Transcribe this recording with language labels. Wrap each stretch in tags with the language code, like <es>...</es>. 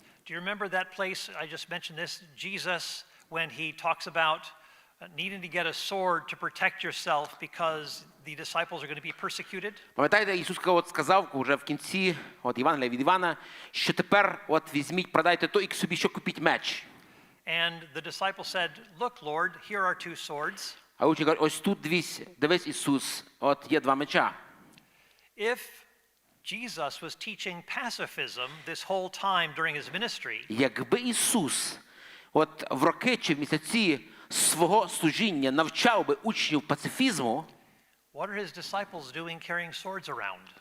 <en>Do you remember that place I just mentioned this Jesus when he talks about needing to get a sword to protect yourself because the disciples are going to be persecuted?</en> <uk>Пам'ятаєте, Ісус сказав вже в кінці Євангелія від Івана, що тепер візьміть, продайте то і собі ще купіть меч.</uk> <en>And the disciple said, "Look, Lord, here are two swords."</en> <uk>А учень каже, ось тут дивись, Ісус, є два меча.</uk> <en>If Jesus was teaching pacifism this whole time during his ministry,</en> <uk>якби Ісус в роки чи в місяці свого служіння навчав би учнів пацифізму,</uk> <en>what are his disciples doing carrying swords around?</en>